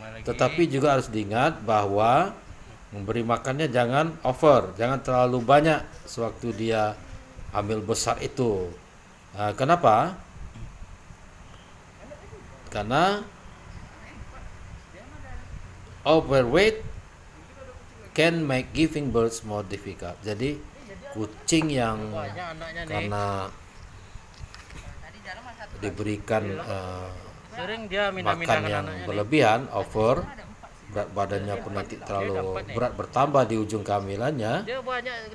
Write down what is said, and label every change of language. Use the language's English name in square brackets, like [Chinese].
[Indonesian] Tetapi juga harus diingat bahwa memberi makannya jangan over, jangan terlalu banyak sewaktu dia hamil besar itu. Kenapa? Karena [English] overweight can make giving birth more difficult. [Indonesian] Jadi kucing yang karena diberikan sering dia makan yang berlebihan, over, berat badannya pun nanti terlalu berat bertambah di ujung kehamilannya. Dia banyak di